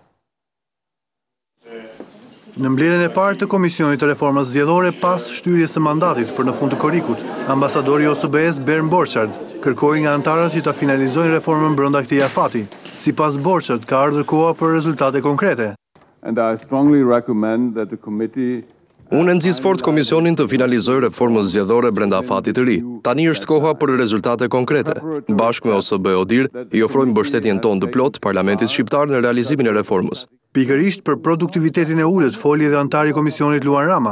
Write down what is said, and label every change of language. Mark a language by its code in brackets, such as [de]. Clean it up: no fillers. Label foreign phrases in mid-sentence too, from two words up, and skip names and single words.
[sq] Në mbledhjen e parë të Komisionit të Reformës Zgjedhore pas shtyrjes së mandatit për në fund të korrikut, ambasadori i OSBE-s Bernd Borchardt kërkoi nga anëtarët që ta finalizojnë reformën brenda këtij afati. Sipas Borchardt, ka ardhur koha për rezultate konkrete. [en] And I strongly recommend that the committee [sq] Unë nxis fort komisionin të finalizojë reformën zgjedhore brenda fatit të ri. Tani është koha për rezultate konkrete. Bashkë me OSBE-ODIR I ofrojmë mbështetjen tonë të plotë Parlamentit shqiptar në realizimin e reformës. Pikërisht për produktivitetin e ulët foli edhe antari komisionit Luan Rama.